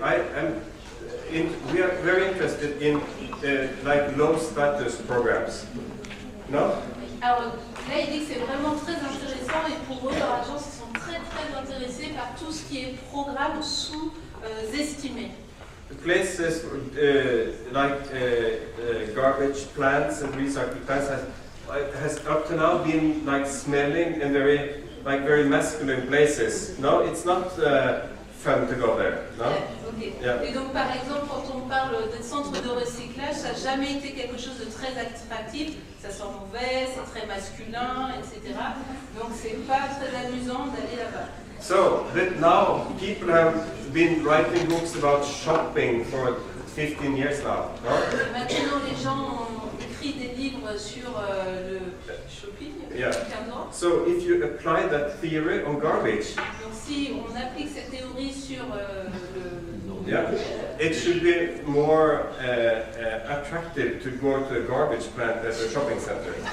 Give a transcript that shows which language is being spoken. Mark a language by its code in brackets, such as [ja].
[en] We are very interested in like low status programs. No? [fr] Alors là, il dit que c'est vraiment très intéressant et pour eux, leur agence, ils sont très intéressés par tout ce qui est programme sous-estimé. [en] Places like garbage plants and recycling plants has up to now been like smelling and very masculine places. No, it's not fun to go there. No. Okay. Yeah. [fr] Et donc par exemple, quand on parle des centres de recyclage, ça n'a jamais été quelque chose de très attractif. Ça sent mauvais, c'est très masculin, etc. Donc c'est pas très amusant d'aller là-bas. [en] So, but now people have been writing books about shopping for 15 years now. No? [fr] Maintenant, les gens ont écrit des livres sur le shopping. [en] Yeah. [fr] 15 ans. [en] So, if you apply that theory on garbage, [fr] Donc si on applique cette théorie sur [en] yeah, it should be more attractive to go to a garbage plant than a shopping center.